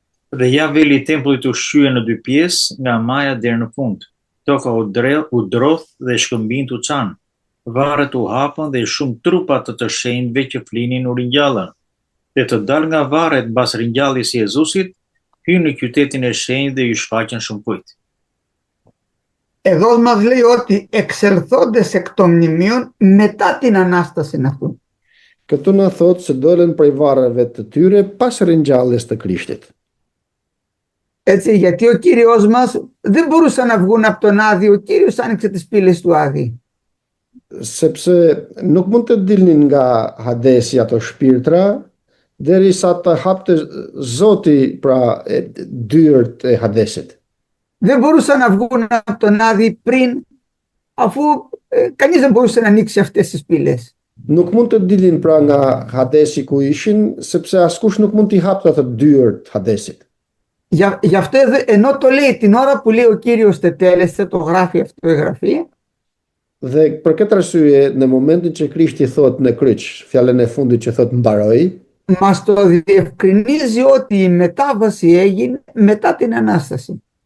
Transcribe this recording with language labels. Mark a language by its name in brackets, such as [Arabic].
[Albanian] Dhe ja veli tempullit u shqye në dy pjesë, nga maja deri në fund. Toka u drodh dhe shkëmbinjt u çan. Varret u hapën dhe shumë trupa të shenjtëve që flinin u ringjallën. Dhe të dalë nga varret mbas ringjalljes së Jezusit, hyn në qytetin e shenjtë dhe ju shfaqën shumë kujt. [Greek] Εδώ μας λέει ότι εξελθόντες εκ των μνημείων μετά την Ανάσταση αυτού. [Albanian] Këtu na thot se dolën prej varreve të tyre pas ringjalljes të Krishtit. [Greek] Έτσι, γιατί ο Κύριος μας δεν μπορούσαν να βγουν από τον Άδη, ο Κύριος άνοιξε τις πύλες του Άδη. [Albanian] Sepse nuk mund të dilnin nga Hadesi ato shpirtra derisa të hapte Zoti pra dyert e Hadesit. [Greek] Δεν μπορούσαν να βγουν από τον Άδη πριν, αφού κανείς δεν μπορούσε να ανοίξει αυτές τις πύλες. [Albanian] Nuk mund të dilin pra nga Hadesi ku ishin, sepse askush nuk mund t'i hapte ato dyert Hadesit. [Greek] Γι' αυτό ενώ το λέει την ώρα που λέει ο Κύριος τετέλεσε, το γράφει αυτό η Γραφή. [Albanian] Dhe për këtë arsye, në momentin që Krishti thot në kryq, fjalën e fundit që thot mbaroi, [Greek] μας το διευκρινίζει ότι η μετάβαση έγινε μετά την Ανάσταση.